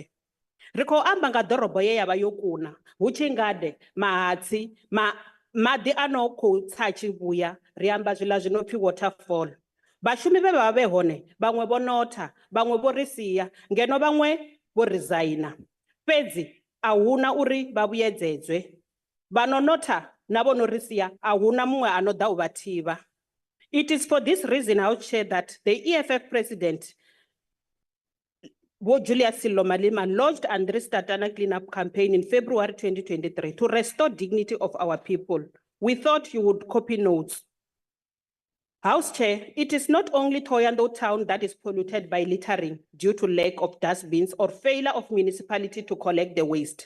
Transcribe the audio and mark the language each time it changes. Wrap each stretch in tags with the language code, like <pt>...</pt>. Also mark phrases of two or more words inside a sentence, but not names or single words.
<ve>Ri khou amba nga ḓorobo ye yavha yo kuna, hu tshi ngade, mahatsi, maḓi a no khou tsa tshivhuya, ri amba zwiḽa zwi no pfi waterfall. Vhashumi vhe vha vhe hone, vhaṅwe vho notha, vhaṅwe vho ri sia, ngeno vhaṅwe vho resigna. Fhedzi a huna uri vha vhuyedzedzwe. Vhano notha na vho no ri sia, a huna muṅwe ano ḓa u vha thivha.</ve> <en>It is for this reason, I'll share that the EFF president, Julius Malema, launched Andris Tatana cleanup campaign in February 2023 to restore dignity of our people. We thought you would copy notes. House Chair, it is not only Thohoyandou town that is polluted by littering due to lack of dustbins or failure of municipality to collect the waste.</en>